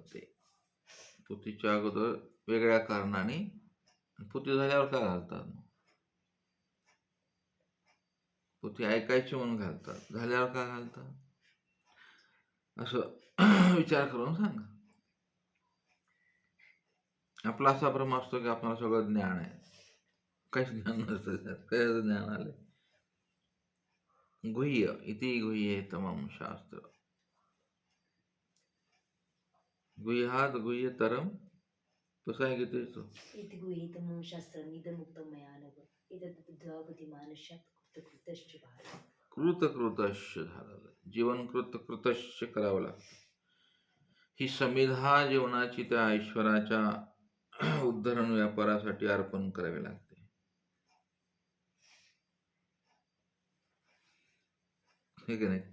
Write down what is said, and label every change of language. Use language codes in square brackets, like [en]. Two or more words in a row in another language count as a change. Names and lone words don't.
[mr] ते पोथीच्या अगोदर वेगळ्या कारणाने, पोथी झाल्यावर का घालतात, पोथी ऐकायची म्हणून घालतात, झाल्यावर का घालतात, असं विचार करून सांगा. आपला असा भ्रम असतो की आपल्याला सगळं ज्ञान आहे, काहीच ज्ञान नसतं त्यात. काय ज्ञान आले, [sa] गुह्य इति गुह्ये तमम शास्त्र, गुह्यात गुह्यतरम, [mr] कसं आहे गीतेचं, [sa] इति गुह्यतमं शास्त्रं निदमुक्तं मया नघ, एतत् बुद्ध्वा बुद्धिमान् स्यात् कृतकृतश्च भारत. [mr] कृतकृतश्च झालं, जीवन कृतकृतश्च करावं लागतं. ही समिधा जीवनाची त्या ईश्वराच्या उद्धरण व्यापारासाठी अर्पण करावी लागते. हे की नाही?